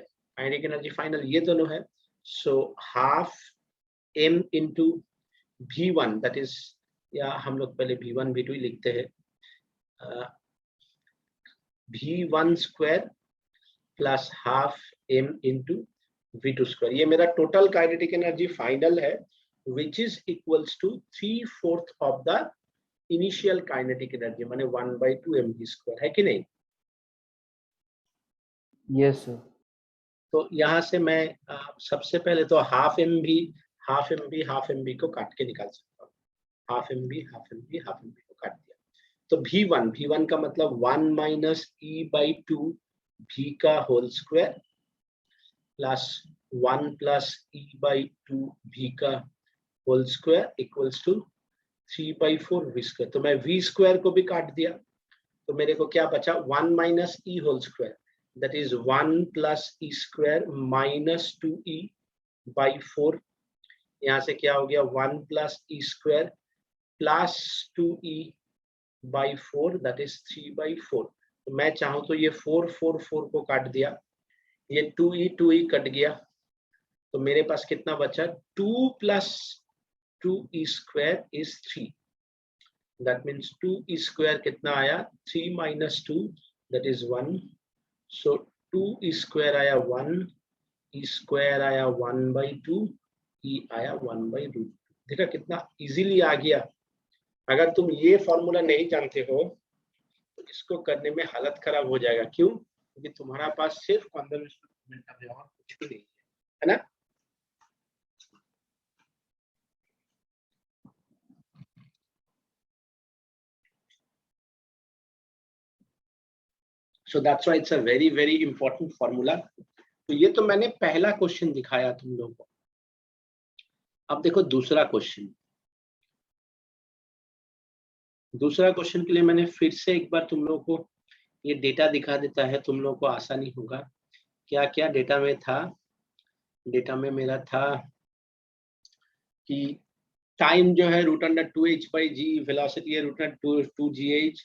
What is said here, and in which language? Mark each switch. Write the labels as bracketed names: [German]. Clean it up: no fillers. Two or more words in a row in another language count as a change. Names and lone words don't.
[English] kinetic energy final [Hindi] ये दोनों है, [English] so half m into v1, that is, [Hindi] या हम लोग पहले v1 v2 ही लिखते हैं, [English] v1 square plus half m into v2 square. [Hindi] ये मेरा [English] total kinetic energy final [Hindi] है, [English] which is equals to 3/4 of the initial kinetic energy, [Hindi] माने 1/2 mv², है कि नहीं? [English] yes sir. [Hindi] तो यहाँ से मैं सबसे पहले तो [English] half M B [Hindi] को काट के निकाल सकता हूँ। [English] half M B [Hindi] को काट दिया तो V1 का मतलब [English] 1 minus E/2 V [Hindi] का [English] whole square plus 1 plus E/2 V [Hindi] का [English] whole square equals to 3/4 V². [Hindi] तो मैं V² को भी काट दिया तो मेरे को क्या बचा 1 माइनस E [English] whole square, that is 1 plus E² minus 2E/4। [Hindi] यहाँ से क्या हो गया [English] 1 plus E² plus 2E/4 that is 3/4। [Hindi] तो मैं चाहूँ तो ये 4 को काट दिया, ये 2E कट गया तो मेरे पास कितना बचा [English] 2 plus 2E² is 3। that means 2E² [Hindi] कितना आया [English] 3 minus 2 that is 1। [Hindi] So 2E² आया 1, E² आया 1/2, E आया 1/2। देखा कितना इजीली आ गया। अगर तुम ये फॉर्मूला नहीं जानते हो तो इसको करने में हालत खराब हो जाएगा। क्यों? क्योंकि तुम्हारा पास सिर्फ [English] conservation momentum [Hindi] है और कुछ भी नहीं है ना? [English] So that's why it's a very very important formula। [Hindi] तो ये तो मैंने पहला क्वेश्चन दिखाया तुम लोगों को। अब देखो दूसरा क्वेश्चन। दूसरा क्वेश्चन के लिए मैंने फिर से एक बार तुम लोगों को ये डेटा दिखा देता है, तुम लोगों को आसानी होगा। क्या क्या डेटा में था? डेटा में मेरा था कि टाइम जो है √2h/g, वेलोसिटी है √2gh।